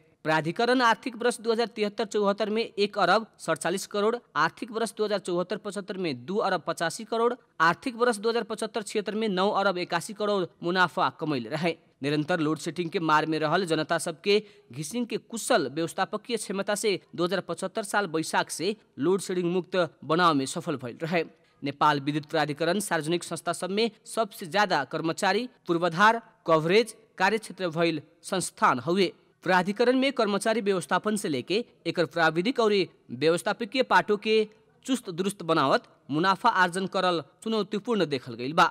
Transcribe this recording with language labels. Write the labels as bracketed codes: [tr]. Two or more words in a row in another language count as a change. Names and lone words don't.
[bho] प्राधिकरण आर्थिक वर्ष 2073-74 में 1 अरब 47 करोड़, आर्थिक वर्ष 2074-75 में 2 अरब 85 करोड़, आर्थिक वर्ष 2075-76 में 9 अरब 81 करोड़ मुनाफा कमैले रहे। निरंतर लोड सेटिंग के मार में रहल जनता सबके घिसिङ के कुशल व्यवस्थापकीय क्षमता से 2075 साल बैशाख से लोड शेडिंग मुक्त बनाव में सफल भइल रहे। नेपाल विद्युत प्राधिकरण सार्वजनिक संस्था सब में सबसे ज्यादा कर्मचारी पूर्वाधार कवरेज कार्यक्षेत्र भइल संस्थान हुए। प्राधिकरण में कर्मचारी व्यवस्थापन से लेके एकर प्राविधिक और व्यवस्थापकीय पाटो के चुस्त दुरुस्त बनावत मुनाफा आर्जन करल चुनौतीपूर्ण देखल गइल बा।